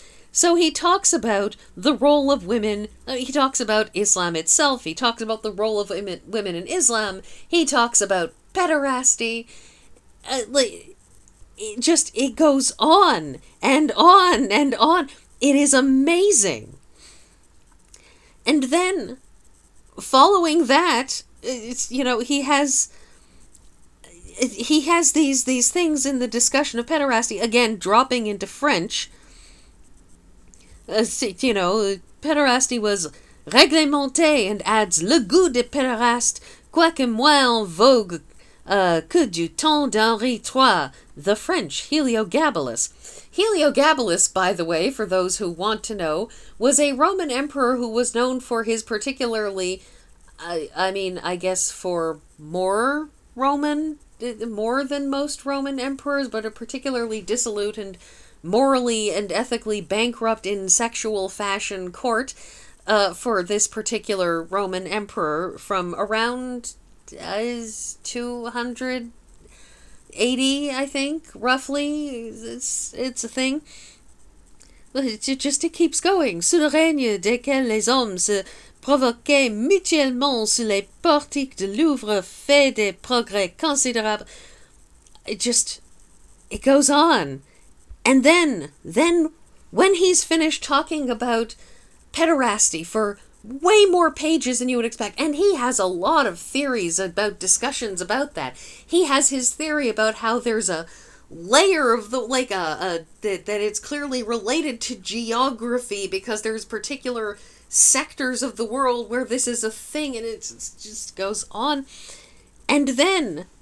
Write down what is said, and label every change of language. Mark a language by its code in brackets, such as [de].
[en] So he talks about the role of women, he talks about Islam itself, he talks about the role of women in Islam, he talks about pederasty, it goes on and on and on. It is amazing. And then, following that, he has these things in the discussion of pederasty, again, dropping into French. Pederasty was réglementé, and adds [fr] le goût des pédérastes, quoique moins en vogue que du temps d'Henri III, [en] the French Heliogabalus. Heliogabalus, by the way, for those who want to know, was a Roman emperor who was known for his particularly, I guess for more than most Roman emperors, but a particularly dissolute and morally and ethically bankrupt in sexual fashion court for this particular Roman emperor from around 280, I think, roughly. It's a thing. It keeps going. [fr] Sous le règne desquels les hommes se provoquaient mutuellement sous les portiques de Louvre, fait des progrès considérables. [en] It goes on. And then, when he's finished talking about pederasty for way more pages than you would expect, and he has a lot of theories about discussions about that. He has his theory about how there's a layer of the, that it's clearly related to geography because there's particular sectors of the world where this is a thing, and it just goes on. And then,